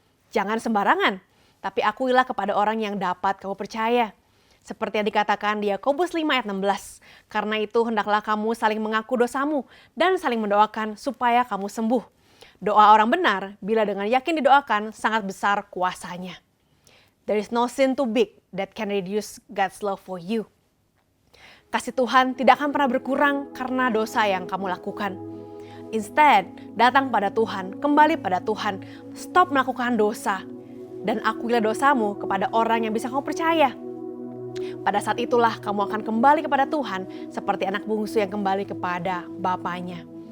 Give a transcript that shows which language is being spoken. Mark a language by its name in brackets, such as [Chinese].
[Indonesian] Jangan sembarangan, tapi akuilah kepada orang yang dapat kamu percaya. Seperti yang dikatakan di Yakobus 5 ayat 16. Karena itu hendaklah kamu saling mengaku dosamu dan saling mendoakan supaya kamu sembuh. Doa orang benar bila dengan yakin didoakan sangat besar kuasanya. [English] There is no sin too big that can reduce God's love for you. [Indonesian] Kasih Tuhan tidak akan pernah berkurang karena dosa yang kamu lakukan. Instead, datang pada Tuhan, kembali pada Tuhan, stop melakukan dosa, dan akuilah dosamu kepada orang yang bisa kamu percaya. Pada saat itulah kamu akan kembali kepada Tuhan seperti anak bungsu yang kembali kepada bapaknya.